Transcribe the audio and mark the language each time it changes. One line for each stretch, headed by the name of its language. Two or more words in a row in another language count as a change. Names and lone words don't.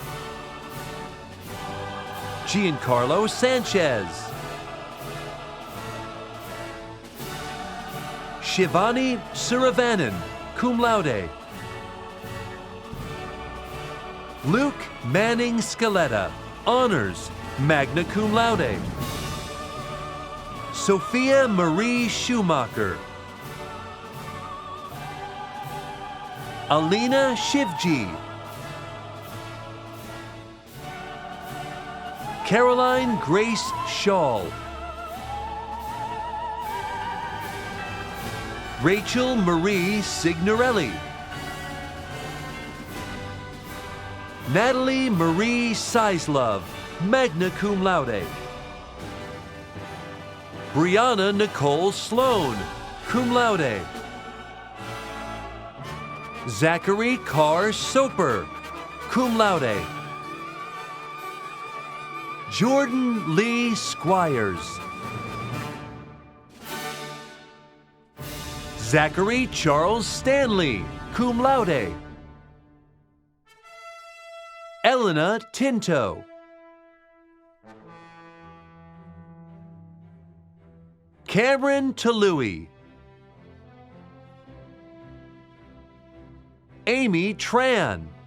English: Giancarlo Sanchez. Shivani Suravanan,
Latin: cum laude.
English: Luke Manning Scaletta, honors,
Latin: magna cum laude.
English: Sophia Marie Schumacher. Alina Shivji. Caroline Grace Shaw. Rachel Marie Signorelli. Natalie Marie Sislove,
Latin: magna cum laude.
English: Brianna Nicole Sloan,
Latin: cum laude.
English: Zachary Carr Soper,
Latin: cum laude.
English: Jordan Lee Squires. Zachary Charles Stanley,
Latin: cum laude.
English: Elena Tinto. Cameron Talui. Amy Tran.